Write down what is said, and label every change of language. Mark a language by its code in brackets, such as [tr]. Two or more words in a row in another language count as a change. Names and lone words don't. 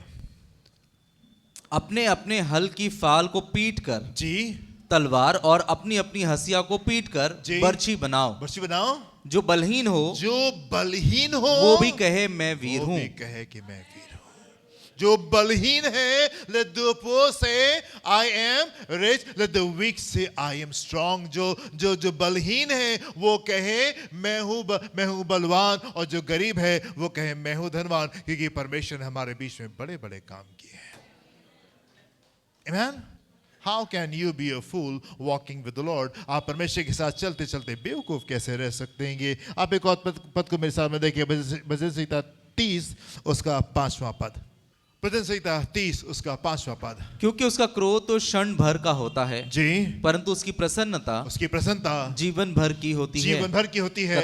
[hi] अपने अपने हल की फाल को पीट कर जी तलवार और अपनी अपनी हसिया को पीट कर बर्छी बनाओ। बर्छी बनाओ। जो बलहीन हो वो भी कहे मैं वीर हूं। कहे कि मैं वीर हूं। जो बलहीन है, [en] let the poor say I am rich, let the weak say I am strong। जो बलहीन है वो कहे मैं हूं बलवान, और जो गरीब है वो कहे मैं हूं धनवान, क्योंकि परमेश्वर ने हमारे बीच में बड़े बड़े काम किए हैं। Amen? How can you be a fool walking with the Lord? [hi] आप परमेश्वर के साथ चलते चलते बेवकूफ कैसे रह सकते हैं? आप एक और पद को मेरे सामने देखिए, भजन संहिता 30 उसका 5वां पद। भजन संहिता 30 उसका 5वां पद। क्योंकि उसका क्रोध तो क्षण भर का होता है जी, परंतु उसकी प्रसन्नता जीवन भर की होती है।